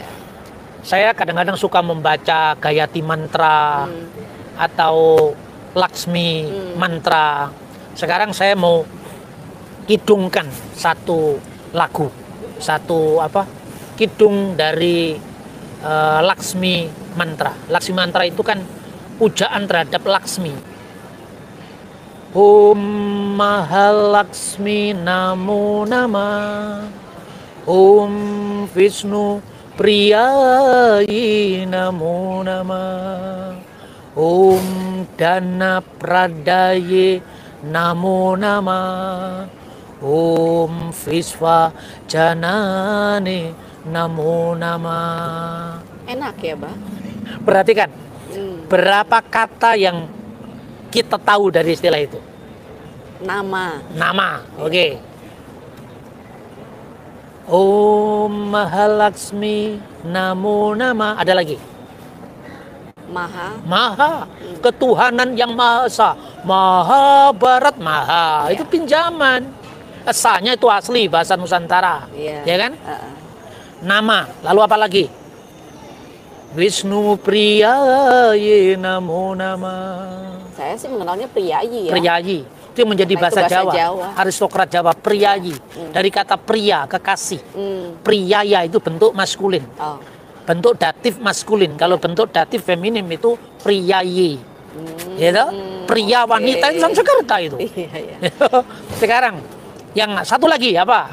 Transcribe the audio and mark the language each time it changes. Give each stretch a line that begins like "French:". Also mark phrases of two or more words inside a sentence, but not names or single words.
Indonesian: Saya kadang-kadang suka membaca Gayatri Mantra atau Laksmi Mantra. Sekarang saya mau kidungkan satu lagu, kidung dari Laksmi Mantra. Laksmi Mantra itu kan pujaan terhadap Laksmi.
Sanskrit: Om Mahalaksmi Namo Nama, Om Vishnu Priyayi Namo Nama, Om Dana Pradaye Namo Nama, Om Visva Janane Namo Nama.
Indonesian: Enak ya, Bah? Perhatikan berapa kata yang kita tahu dari istilah itu. Nama, oke.
Sanskrit: Om Mahalaksmi Namo Nama.
Indonesian: Ada lagi? Maha. Ketuhanan yang Maha Esa. Maha Barat, Maha. Itu pinjaman. Esanya itu asli bahasa Nusantara. Ya kan? Nama. Lalu apa lagi?
Sanskrit: Vishnu Priyayi Namo Nama.
Indonesian: Saya sih mengenalnya Priyayi ya. Priyayi. Itu yang menjadi bahasa Jawa. Aristokrat Jawa, Priyayi. Dari kata pria, kekasih. Priyaya itu bentuk maskulin. Bentuk datif maskulin. Kalau bentuk datif feminim itu Priyayi. Gitu? Pria wanita itu Sanskerta itu. Sekarang yang satu lagi apa?